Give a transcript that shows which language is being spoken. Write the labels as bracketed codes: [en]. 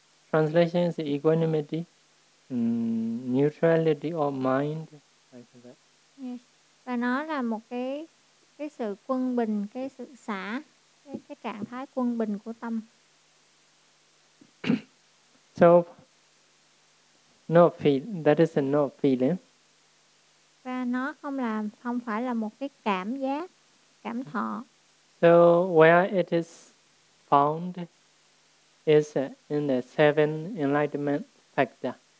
[en] Translation is equanimity. Neutrality of mind, like that. Yes. [vi] Và nó là một cái sự quân bình, cái sự xả, cái trạng thái quân bình của tâm. [en] So, no feel, that is a no feeling. [vi] Và nó không phải là một cái cảm giác, cảm thọ. [en] So, where it is found is in the seven enlightenment factor.